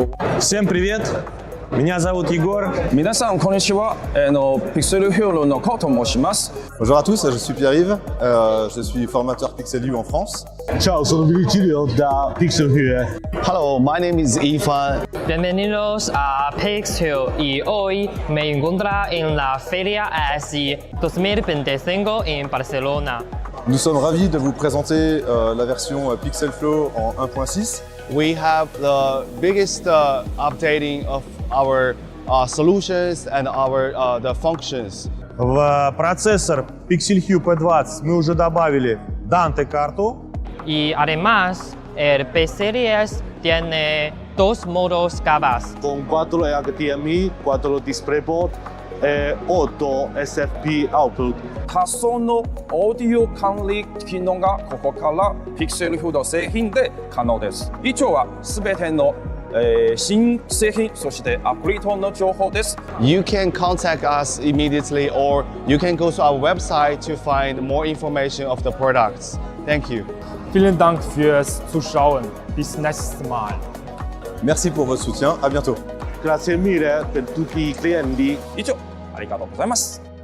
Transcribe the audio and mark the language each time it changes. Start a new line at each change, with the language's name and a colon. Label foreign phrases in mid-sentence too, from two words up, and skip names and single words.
Russian: Всем привет! Меня зовут Егор.
Japanese: 皆さんこんにちは。Pixelhueのコと申します。
French: Bonjour à tous, je suis Pierre-Yves, je suis formateur Pixelhue en France.
Italian: Ciao, sono Virgilio da Pixelhue.
English: Hello, my name is Ifan.
Spanish: Bienvenidos a Pixelhue y hoy me encuentro en la Feria ASI 2025 en Barcelona.
French: Nous sommes ravis de vous présenter la version Pixelhue en 1.6.
English: We have the biggest updating of our solutions and our the functions.
Russian: В процессор Pixelhue P20 мы уже добавили Dante-карту.
Spanish: Y además, el P-Series tiene dos modos GABAs. Con 4 HDMI, 4 DisplayPort e 8 SFP output.
Japanese: 多層のオーディオ管理機能がここから Pixelhue の製品で可能です。以上はすべての新製品、そしてアプリ等の情報です。
English: You can contact us immediately or you can go to our website to find more information of the products. Thank you.
German: Vielen Dank fürs Zuschauen. Bis nächstes Mal.
French: Merci pour votre soutien, à bientôt.
Italian: Grazie mille per tutti i clienti.
Japanese: 以上、ありがとうございます。